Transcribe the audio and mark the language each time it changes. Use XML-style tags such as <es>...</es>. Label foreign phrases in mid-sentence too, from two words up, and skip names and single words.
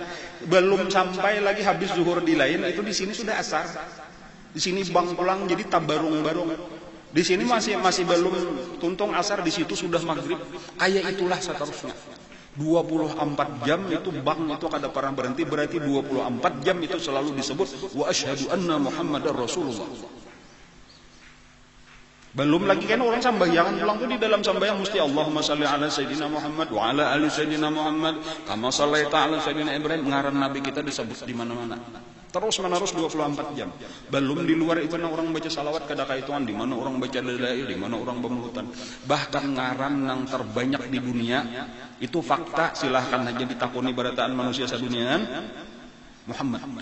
<bjn>Belum sampai lagi habis zuhur di lain itu di sini sudah asar. Di sini bang pulang jadi tabarung-barung. Di sini masih belum tuntung asar di situ sudah maghrib. Kayak itulah seterusnya. 24 jam itu bang itu kada pernah berhenti berarti 24 jam itu selalu disebut</bjn> <ar>وأشهد أن محمدا رسول الله.</ar> <bjn>Belum lagi kan orang sembahyang pulang tuh di dalam sembahyang mesti</bjn> <ar>اللهم صل على سيدنا محمد وعلى آل سيدنا محمد كما صليت على سيدنا إبراهيم.</ar> <bjn>Ngaran nabi kita disebut di mana-mana. Terus menerus 24 jam. Belum di luar itu orang baca salawat kada kaituan di mana orang baca dalail, di mana orang bermulutan. Bahkan ngaran yang terbanyak di dunia itu fakta silahkan aja ditakuni barataan manusia saduniaan Muhammad.</bjn>